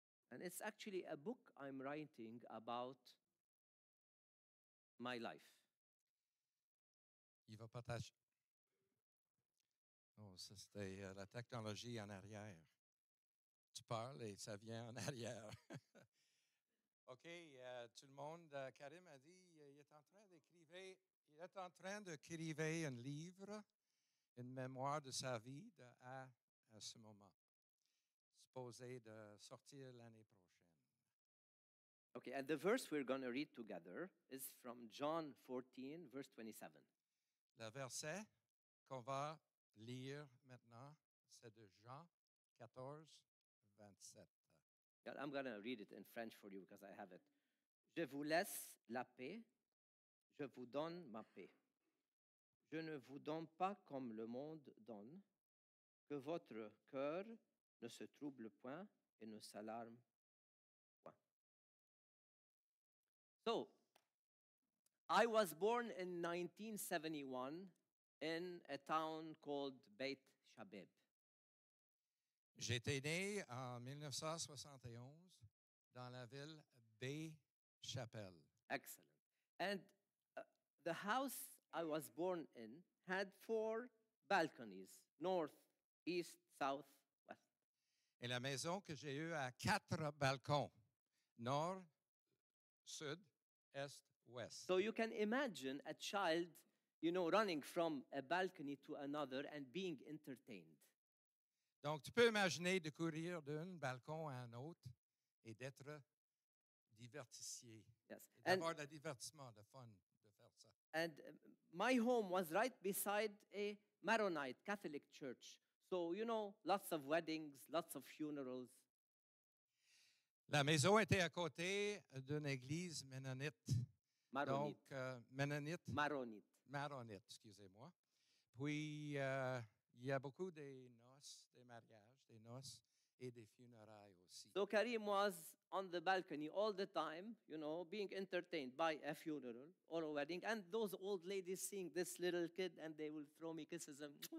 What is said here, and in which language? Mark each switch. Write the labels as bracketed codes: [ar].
[en] And it's actually a book I'm writing about my life. [fr] Il va partager. Oh, ça, c'était la technologie en arrière. Tu parles et ça vient en arrière. OK, tout le monde, Karim a dit, il est en train d'écrire un livre, une mémoire de sa vie à ce moment, supposé de sortir l'année prochaine. [en] Okay, and the verse we're going to read together is from John 14, verse 27. [fr] Le verset qu'on va lire maintenant, c'est de Jean 14, 27. [en] I'm going to read it in French for you because I have it. [fr] Je vous laisse la paix, je vous donne ma paix. Je ne vous donne pas comme le monde donne, que votre cœur ne se trouble point et ne s'alarme point. [en] So, I was born in 1971 in a town called Beit Shabeb. [fr] J'étais né en 1971 dans la ville Baie-Chapelle. Excellent. [en] And the house I was born in had 4 balconies, north, east, south, west. [fr] Et la maison que j'ai eue a 4 balcons, nord, sud, est, ouest. [en] So you can imagine a child, running from a balcony to another and being entertained. [fr] Donc, tu peux imaginer de courir d'un balcon à un autre et d'être divertissé. [en] Yes. [fr] D'avoir le divertissement, le fun de faire ça. [en] And my home was right beside a Maronite Catholic church. So, lots of weddings, lots of funerals. [fr] La maison était à côté d'une église ménonite. Maronite. Donc, ménonite. Maronite, excusez-moi. Puis, il y a beaucoup de noces, des mariages, des noces et des funérailles aussi. [en] So Karim was on the balcony all the time, being entertained by a funeral or a wedding. And those old ladies seeing this little kid and they will throw me kisses and...